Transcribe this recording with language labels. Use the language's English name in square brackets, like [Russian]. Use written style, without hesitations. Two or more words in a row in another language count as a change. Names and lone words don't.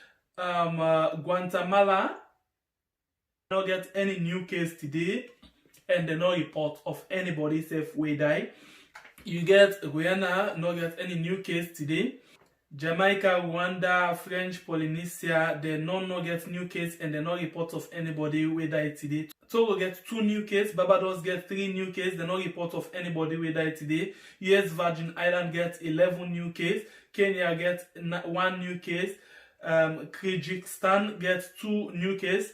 [Nigerian Pidgin] Guatemala no get any new case today and they no report of anybody safe will die. You get Guyana no get any new case today. Jamaica, Rwanda, French Polynesia, they no get new case and they no report of anybody wey die today. Togo get 2 new case, Barbados get 3 new case, they no report of anybody wey die today. US Virgin Island get 11 new case, Kenya get 1 new case, Kyrgyzstan get 2 new case.